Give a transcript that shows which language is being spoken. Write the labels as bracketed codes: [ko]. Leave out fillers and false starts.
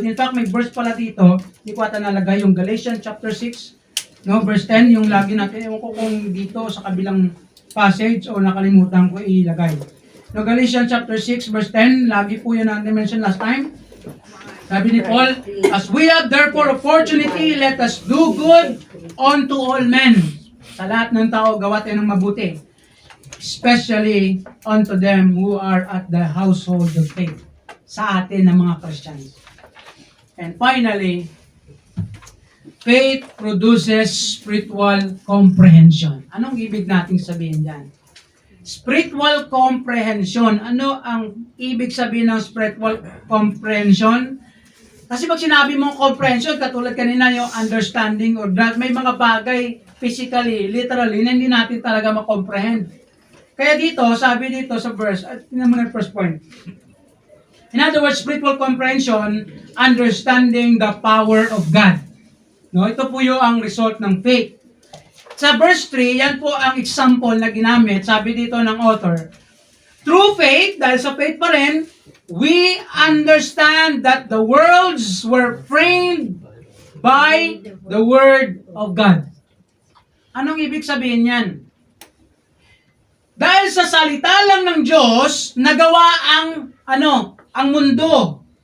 [tl] In fact, may verse pala dito, hindi ko ata nalagay yung Galatians chapter 6, no, verse 10, yung lagi natin, ewan ko kung dito sa kabilang passage o nakalimutan ko ilagay. No, Galatians chapter 6 verse 10, lagi po yun ang mention last time. Sabi ni Paul, [en] as we have therefore opportunity, let us do good unto all men. [tl] Sa lahat ng tao, gawa tayo ng mabuti. [en] Especially unto them who are at the household of faith. [tl] Sa atin ng mga Christians. [en] And finally, faith produces spiritual comprehension. [tl] Anong ibig nating sabihin dyan? Spiritual comprehension. Ano ang ibig sabihin ng spiritual comprehension? Kasi pag sinabi mong comprehension, katulad kanina yung understanding or that, may mga bagay physically, literally, na hindi natin talaga makomprehend. Kaya dito, sabi dito sa verse, tingnan mo na yung first point. [en] In other words, spiritual comprehension, understanding the power of God. [tl] No, ito po yung ang result ng faith. Sa verse 3, yan po ang example na ginamit, sabi dito ng author. [en] Through faith, [tl] dahil sa faith pa rin, [en] we understand that the worlds were framed by the Word of God. [tl] Anong ibig sabihin yan? Dahil sa salita lang ng Diyos, nagawa ang mundo.